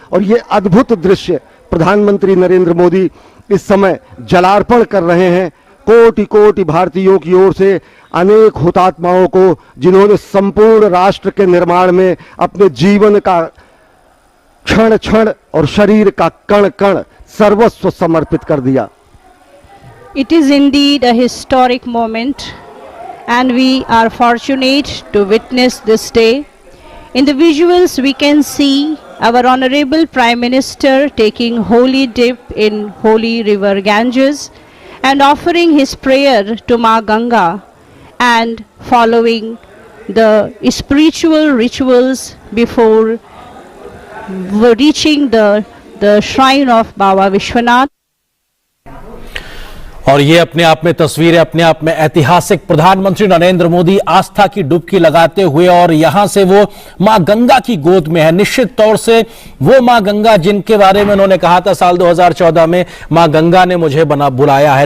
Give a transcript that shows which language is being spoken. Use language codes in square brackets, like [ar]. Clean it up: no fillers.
[hi] और ये अद्भुत दृश्य प्रधानमंत्री नरेंद्र मोदी इस समय जलार्पण कर रहे हैं कोटि कोटि भारतीयों की ओर से अनेक हुतात्माओं को, जिन्होंने संपूर्ण राष्ट्र के निर्माण में अपने जीवन का क्षण क्षण और शरीर का कण कण सर्वस्व समर्पित कर दिया। [en] It is indeed a historic moment, and we are fortunate to witness this day. In the visuals, we can see our Honorable Prime Minister taking holy dip in holy river Ganges and offering his prayer to Ma Ganga and following the spiritual rituals before reaching the shrine of Baba Vishwanath. [hi] और ये अपने आप में तस्वीरें अपने आप में ऐतिहासिक, प्रधानमंत्री नरेंद्र मोदी आस्था की डुबकी लगाते हुए और यहां से वो मां गंगा की गोद में है। निश्चित तौर से वो मां गंगा जिनके बारे में उन्होंने कहा था साल 2014 में, मां गंगा ने मुझे बुलाया है।